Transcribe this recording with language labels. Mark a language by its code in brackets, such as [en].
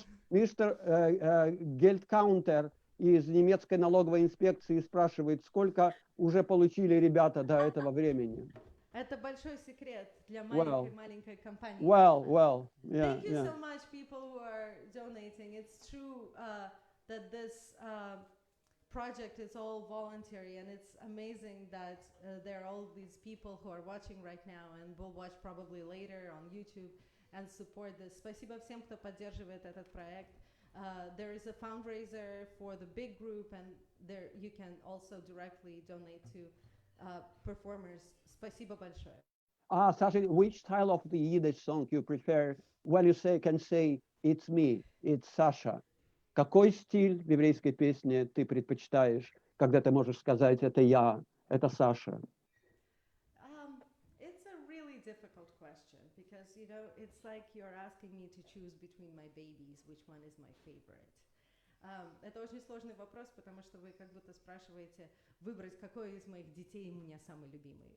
[ru] Мистер Гельдкаунтер из немецкой налоговой инспекции спрашивает, сколько уже получили ребята до этого времени. Это большой секрет для [en] Well. [ru] маленькой компании. [en] Well, yeah, Thank you yeah. so much, people who are donating. It's true that this project is all voluntary, and it's amazing that there are all these people who are watching right now and will watch probably later on YouTube and support this. [ru] Спасибо всем, кто поддерживает этот проект. [en] There is a fundraiser for the big group, and there you can also directly donate to performers. [ru] Спасибо большое. [en] Sasha, which style of the Yiddish song you prefer when you can say, it's me, it's Sasha? [ru] Какой стиль в еврейской песне ты предпочитаешь, когда ты можешь сказать, это я, это Саша? [en] It's a really difficult question because, you know, it's like you're asking me to choose between my babies, which one is my favorite. [ru] Это очень сложный вопрос, потому что вы как будто спрашиваете, выбрать, какой из моих детей у меня самый любимый.